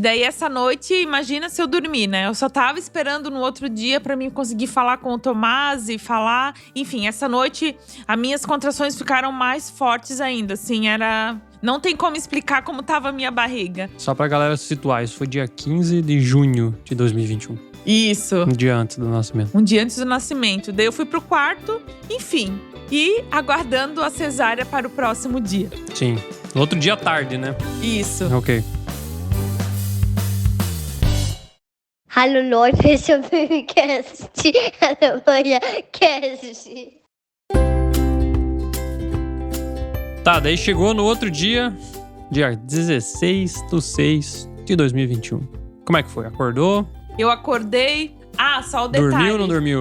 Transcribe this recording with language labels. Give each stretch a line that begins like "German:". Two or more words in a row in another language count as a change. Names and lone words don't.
Portuguese: E daí essa noite, imagina se eu dormi, né? Eu só tava esperando no outro dia pra mim conseguir falar com o Tomás e falar… Enfim, essa noite, as minhas contrações ficaram mais fortes ainda, assim, era… Não tem como explicar como tava a minha barriga. Só pra galera se situar, isso foi dia 15 de junho de 2021. Isso. Um dia antes do nascimento. Um dia antes do nascimento. Daí eu fui pro quarto, enfim. E aguardando a cesárea para o próximo dia. Sim. No outro dia à tarde, né? Isso. Ok.
German: Hallo Leute, ich bin Babycast.
Portuguese: Alemanha Cast. Tá, daí chegou no outro dia 16/6/2021. Como é que foi? Acordou? Eu acordei… só o detalhe. Dormiu ou não dormiu?